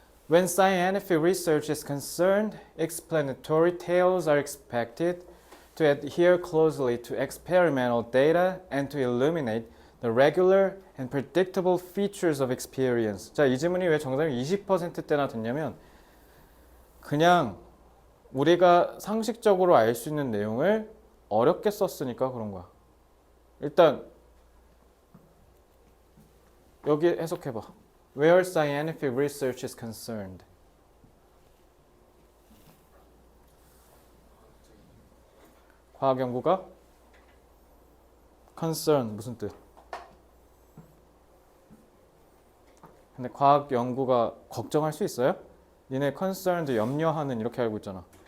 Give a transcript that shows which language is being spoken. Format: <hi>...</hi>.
<en>When scientific research is concerned, explanatory tales are expected to adhere closely to experimental data and to illuminate the regular and predictable features of experience.</en> <ko>자, 이 질문이 왜 정답이 20%대나 됐냐면 그냥 우리가 상식적으로 알 수 있는 내용을 어렵게 썼으니까 그런 거야. 일단 여기 해석해봐.</ko> <en>Where scientific research is concerned.</en> <ko>과학 연구가 concern 무슨 뜻? 근데 과학 연구가 걱정할 수 있어요? 니네 concerned 염려하는 이렇게 알고 있잖아.</ko>